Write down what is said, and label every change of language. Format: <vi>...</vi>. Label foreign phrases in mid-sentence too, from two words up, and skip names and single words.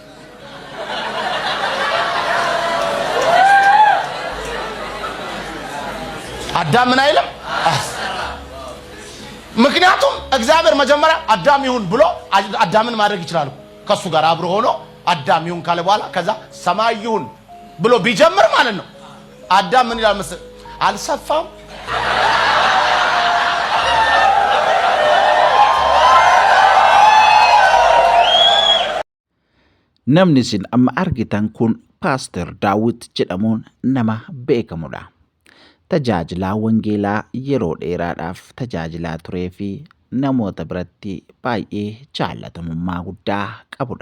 <am>አዳም ምን አይልም። ምክንያቱም እግዚአብሔር መጀመሪያ አዳም ይሁን ብሎ አዳምን ማድረግ ይችላል። ከሱ ጋር አብሮ ሆኖ አዳም ይሁን ካለ በኋላ ከዛ ሰማይ ይሁን ብሎ ቢጀምር ማለት ነው። አዳም ምን ይላል መሰለህ? አልሰፋም።</am> <om>namni sin amma argitan kun Pastor Daawit jedhamuun nama beekamudha. Tajaajilaa wangeelaa yeroo dheeraadhaaf tajaajilaa turee fi namoota biratti baay'ee jaallatamummaa guddaa qabudha.</om>